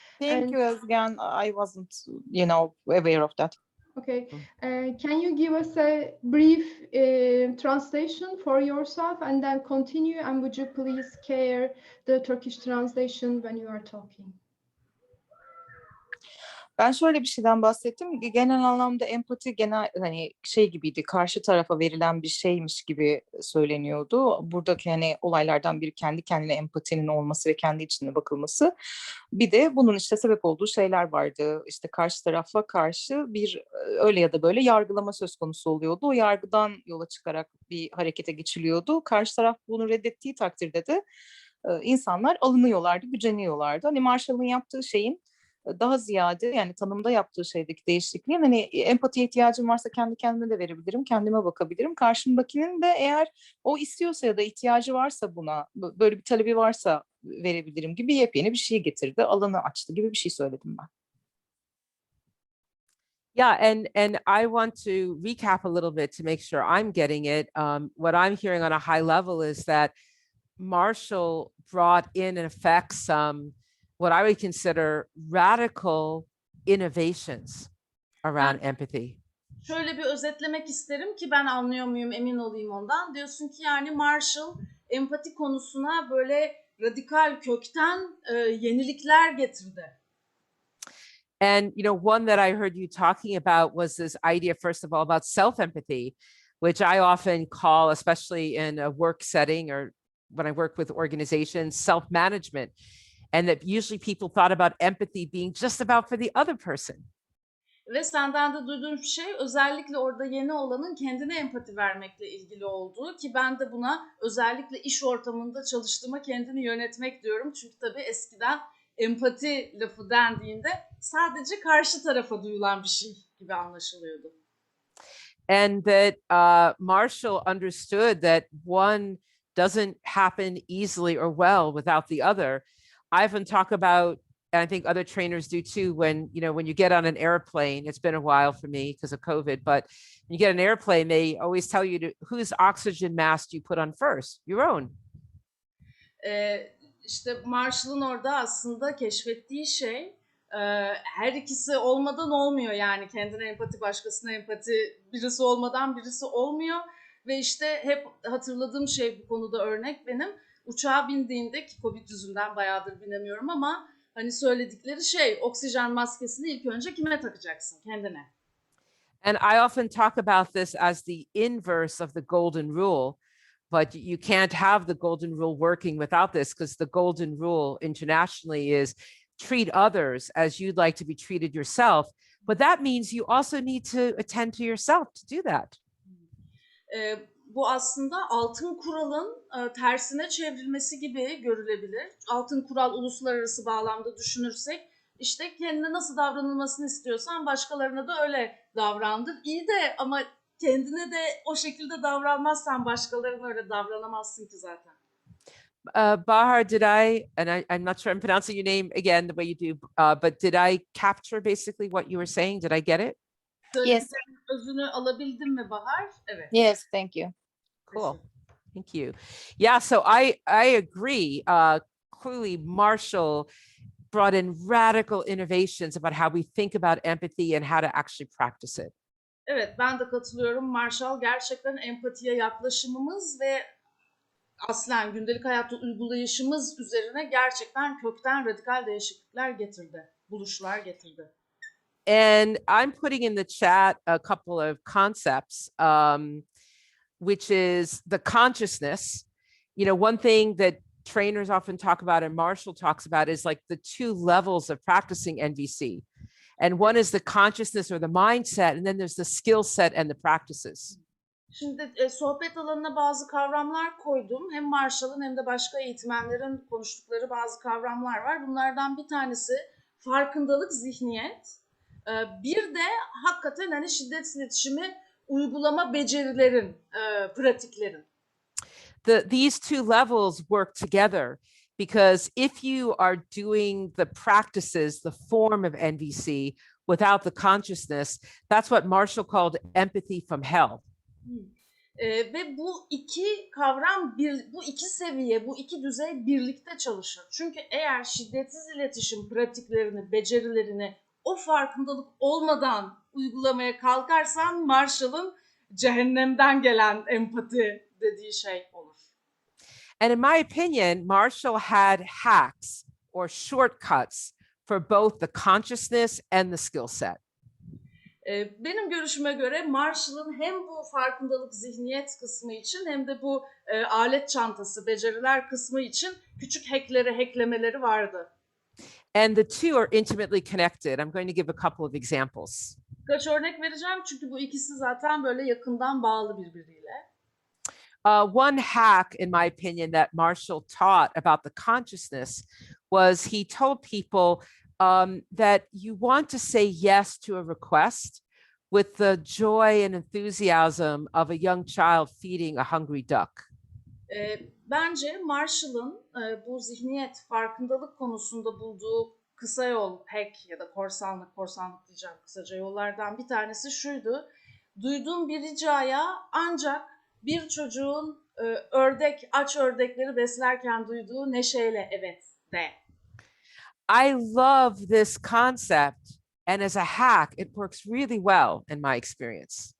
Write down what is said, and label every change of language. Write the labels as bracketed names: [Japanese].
[English] Thank you, Özgen. I wasn't, aware of that. Okay, can you give us a brief translation for yourself and then continue? And would you please share the Turkish translation when you are talking? [Turkish] Ben şöyle bir şeyden bahsettim. Genel anlamda empati genel hani şey gibiydi. Karşı tarafa verilen bir şeymiş gibi söyleniyordu. Buradaki hani olaylardan biri kendi kendine empatinin olması ve kendi içine bakılması. Bir de bunun işte sebep olduğu şeyler vardı. İşte karşı tarafa karşı bir öyle ya da böyle yargılama söz konusu oluyordu. O yargıdan yola çıkarak bir harekete geçiliyordu. Karşı taraf bunu reddettiği takdirde de insanlar alınıyorlardı, güceniyorlardı. Hani Marshall'ın yaptığı şeyin daha ziyade yani tanımda yaptığı şeydeki değişikliğin hani empatiye ihtiyacım varsa kendi kendime de verebilirim, kendime bakabilirim. Karşımdakinin de eğer o istiyorsa ya da ihtiyacı varsa buna, böyle bir talebi varsa verebilirim gibi yepyeni bir şey getirdi, alanı açtı gibi bir şey söyledim ben. [English] Yeah, and I want to recap a little bit to make sure I'm getting it. What I'm hearing on a high level is that Marshall brought in effect some what I would consider radical innovations around empathy. [Turkish] Şöyle bir özetlemek isterim ki ben anlıyor muyum emin olayım ondan. Diyorsun ki yani Marshall empati konusuna böyle radikal kökten yenilikler getirdi. [English] And one that I heard you talking about was this idea, first of all, about self-empathy, which I often call, especially in a work setting or when I work with organizations, self-management. And that usually people thought about empathy being just about for the other person. [Turkish] Ve senden de duyduğum şey özellikle orada yeni olanın kendine empati vermekle ilgili olduğu ki ben de buna özellikle iş ortamında çalıştığıma kendini yönetmek diyorum. Çünkü tabii eskiden empati lafı dendiğinde sadece karşı tarafa duyulan bir şey gibi anlaşılıyordu. [English] And that Marshall understood that one doesn't happen easily or well without the other. I often talk about, and I think other trainers do too, when you get on an airplane, it's been a while for me because of COVID, but when you get an airplane, they always tell you whose oxygen mask you put on first, your own. [Turkish] İşte Marshall'ın orada aslında keşfettiği şey her ikisi olmadan olmuyor yani kendine empati, başkasına empati, birisi olmadan birisi olmuyor ve işte hep hatırladığım şey bu konuda örnek benim. Uçağa bindiğinde ki Covid yüzünden bayağıdır binemiyorum ama hani söyledikleri şey oksijen maskesini ilk önce kime takacaksın? Kendine. [English] And I often talk about this as the inverse of the golden rule, but you can't have the golden rule working without this because the golden rule internationally is treat others as you'd like to be treated yourself. But that means you also need to attend to yourself to do that. [Turkish] Bu aslında altın kuralın tersine çevrilmesi gibi görülebilir. Altın kural uluslararası bağlamda düşünürsek işte kendine nasıl davranılmasını istiyorsan başkalarına da öyle davrandır. İyi de ama kendine de o şekilde davranmazsan başkalarına öyle davranamazsın ki zaten. [English] Bahar, did I, and I'm not sure I'm pronouncing your name again the way you do, but did I capture basically what you were saying? Did I get it? Yes. [Turkish] Özünü alabildim mi Bahar? Evet. [English] Yes, thank you. Cool. Thank you. Yeah, so I agree. Clearly, Marshall brought in radical innovations about how we think about empathy and how to actually practice it. [Turkish] Evet, ben de katılıyorum. Marshall gerçekten empatiye yaklaşımımız ve aslen gündelik hayatta uygulayışımız üzerine gerçekten kökten radikal değişiklikler getirdi, buluşlar getirdi. [English] And I'm putting in the chat a couple of concepts, which is the consciousness. One thing that trainers often talk about and Marshall talks about is like the two levels of practicing NVC. And one is the consciousness or the mindset, and then there's the skill set and the practices. [Turkish] Şimdi sohbet alanına bazı kavramlar koydum. Hem Marshall'ın hem de başka eğitmenlerin konuştukları bazı kavramlar var. Bunlardan bir tanesi farkındalık, zihniyet. Bir de hakikaten hani şiddetsiz iletişimi uygulama becerilerin, pratiklerin. [English] These two levels work together because if you are doing the practices, the form of NVC without the consciousness, that's what Marshall called empathy from hell. [Turkish] Ve bu iki kavram, bu iki seviye, bu iki düzey birlikte çalışır. Çünkü eğer şiddetsiz iletişim pratiklerini, becerilerini o farkındalık olmadan uygulamaya kalkarsan Marshall'ın cehennemden gelen empati dediği şey olur. [English] And in my opinion, Marshall had hacks or shortcuts for both the consciousness and the skill set. [Turkish] Benim görüşüme göre Marshall'ın hem bu farkındalık zihniyet kısmı için hem de bu alet çantası, beceriler kısmı için küçük hacklemeleri vardı. [English] And the two are intimately connected. I'm going to give a couple of examples. [Turkish] Birkaç örnek vereceğim çünkü bu ikisi zaten böyle yakından bağlı birbiriyle. [English] One hack, in my opinion, that Marshall taught about the consciousness was he told people that you want to say yes to a request with the joy and enthusiasm of a young child feeding a hungry duck. [Turkish] Bence Marshall'ın bu zihniyet, farkındalık konusunda bulduğu kısa yol, hack ya da korsanlık diyeceğim kısaca yollardan bir tanesi şuydu. Duyduğum bir ricaya ancak bir çocuğun aç ördekleri beslerken duyduğu neşeyle evet de. [English] I love this concept, and as a hack, it works really well in my experience.